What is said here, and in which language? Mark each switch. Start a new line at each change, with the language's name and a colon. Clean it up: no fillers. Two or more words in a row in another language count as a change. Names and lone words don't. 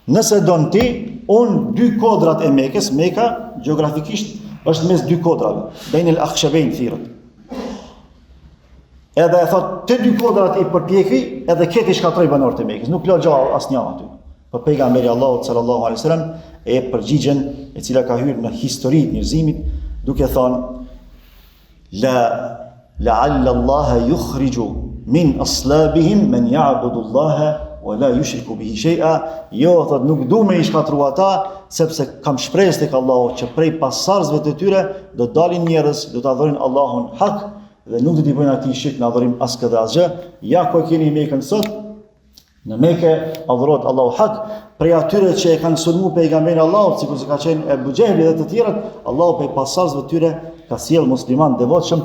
Albanian: Nëse don ti, unë 2 kodrat e Mekës, Meka gjeografikisht është mes 2 kodrave,
Arabic: بين الأخشبين
Albanian: thirrët. Edhe e thot, të 2 kodrat i përpjekri, edhe këti shkatroj banorët e Mekës, nuk la gjallë asnjë aty. Për pejgamberi Allahut
Arabic: صلى الله عليه وسلم
Albanian: e përgjigjen e cila ka hyrë në historitë njerëzimit, duke thënë
Arabic: لعل الله يخرج من أصلابهم من يعبد الله ولا يشرك به شيئا.
Albanian: Jo, thot, nuk du me i shkatru ata, sepse kam shpresë tek Allahu që prej pasardhësve të tyre do dalin njerëz, do ta adhurojnë Allahun hak dhe nuk do t'i bëjnë atij shirk në adhurim askëdhë asgjë. Ja ku e keni Mekën sot. Në Mekë adhurohet Allahu hak, prej atyre që e kanë sulmu pejgamberin Allahut, sikur se ka qenë Ebu Xehli dhe të tjerët, Allahu prej pasardhësve të tyre ka sjell musliman devotshëm.